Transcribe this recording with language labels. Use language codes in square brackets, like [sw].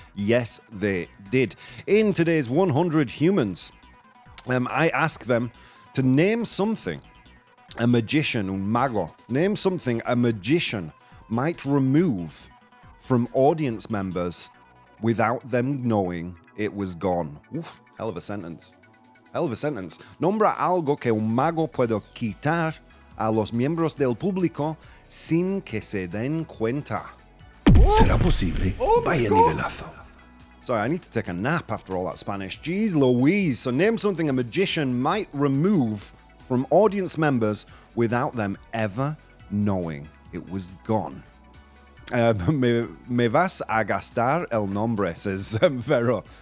[en] Yes, they did. In today's 100 Humans, I ask them to name something a magician, un mago, name something a magician might remove from audience members without them knowing it was gone. Uf, hell of a sentence. Hell of a sentence. [es] Nombra algo que un mago puede quitar a los miembros del público sin que se den cuenta. ¿Será posible? Vaya nivelazo. [en] Sorry, I need to take a nap after all that Spanish. Jeez Louise. So name something a magician might remove from audience members without them ever knowing it was gone. [es] Me vas a gastar el nombre, [en] says Vero.